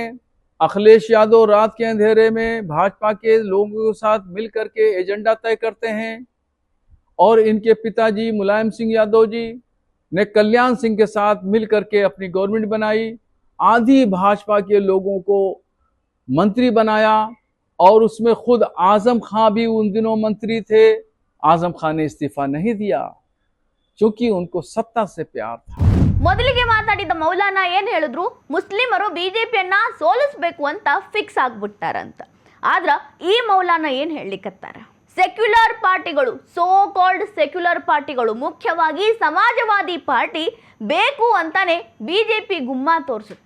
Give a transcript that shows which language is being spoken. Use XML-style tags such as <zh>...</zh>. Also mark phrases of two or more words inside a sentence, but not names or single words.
<hi>अखिलेश यादव रात के अंधेरे में भाजपा के लोगों के साथ मिल करके एजेंडा तय करते हैं और इनके पिताजी मुलायम सिंह यादव जी ने कल्याण सिंह के साथ मिल करके अपनी गवर्नमेंट बनाई. आधी भाजपा के लोगों को मंत्री बनाया और उसमें खुद आजम खां भी उन दिनों मंत्री थे. आजम खां ने इस्तीफा नहीं दिया क्योंकि उनको सत्ता से प्यार था.</hi> <kn>ಮೊದಲಿಗೆ ಮಾತಾಡಿದ ಮೌಲಾನಾ ಏನ್ ಹೇಳಿದ್ರು, ಮುಸ್ಲಿಮರು ಬಿಜೆಪಿಯನ್ನ ಸೋಲಿಸಬೇಕು ಅಂತ ಫಿಕ್ಸ್ ಆಗ್ಬಿಟ್ಟಾರಂತ. ಆದ್ರ ಈ ಮೌಲಾನಾ ಏನ್ ಹೇಳಿಕತ್ತಾರ, ಸೆಕ್ಯುಲರ್ ಪಾರ್ಟಿಗಳು,</kn> <en>so called secular</en> <kn>ಪಾರ್ಟಿಗಳು, ಮುಖ್ಯವಾಗಿ ಸಮಾಜವಾದಿ ಪಾರ್ಟಿ ಬೇಕು ಅಂತಾನೆ ಬಿಜೆಪಿ ಗುಮ್ಮ ತೋರಿಸುತ್ತ.</kn>